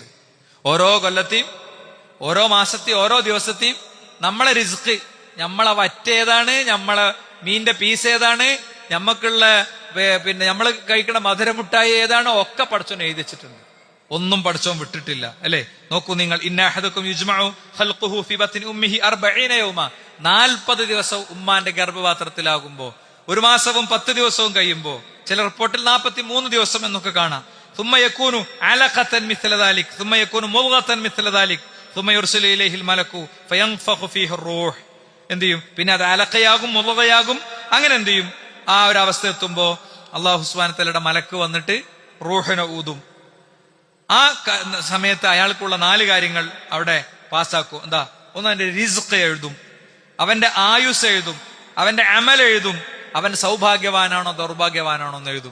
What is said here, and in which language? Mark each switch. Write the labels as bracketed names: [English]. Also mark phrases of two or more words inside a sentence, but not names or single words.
[Malayalam] ഓരോ കൊല്ലത്തെയും ഓരോ മാസത്തെയും ഓരോ ദിവസത്തെയും നമ്മളെ റിസ്ക്, നമ്മളെ വറ്റേതാണ്, നമ്മളെ മീന്റെ പീസ് ഏതാണ്, നമ്മക്കുള്ള പിന്നെ നമ്മൾ കഴിക്കണ മധുരമുട്ടായി ഏതാണോ ഒക്കെ പഠിച്ചോൻ എഴുതി വെച്ചിട്ടുണ്ട്. ഒന്നും പഠിച്ചോൻ വിട്ടിട്ടില്ല അല്ലെ? നോക്കൂ നിങ്ങൾ, [Arabic] إن أحدكم يجمع خلقه في بطن أمه 40 يوما, [Malayalam] 40 ദിവസം ഉമ്മാന്റെ ഗർഭപാത്രത്തിലാകുമ്പോ, 1 മാസവും 10 ദിവസവും കഴിയുമ്പോ, ചില റിപ്പോർട്ടിൽ 43 ദിവസം എന്നൊക്കെ കാണാം. [Arabic] ثم يكون علقة مثل ذلك ثم يكون مضغة مثل ذلك ثم يرسل إليه الملك فينفخ فيه الروح. [Malayalam] എന്ത് ചെയ്യും? പിന്നെ അത് അലക്കയാകും, മുളകയാകും. അങ്ങനെ എന്ത് ചെയ്യും? ആ ഒരു അവസ്ഥ എത്തുമ്പോ അല്ലാഹു [Arabic] سبحانه وتعالى [Malayalam] മലക്ക് വന്നിട്ട് റൂഹിനെ ഊതും. ആ സമയത്ത് അയാൾക്കുള്ള 4 കാര്യങ്ങൾ അവിടെ പാസ്സാക്കും. എന്താ? ഒന്ന്, അവന്റെ റിസ്ഖ് എഴുതും, അവന്റെ ആയുസ് എഴുതും, അവന്റെ അമൽ എഴുതും, അവൻ സൗഭാഗ്യവാനാണോ ദൗർഭാഗ്യവാനാണോ എന്ന് എഴുതും.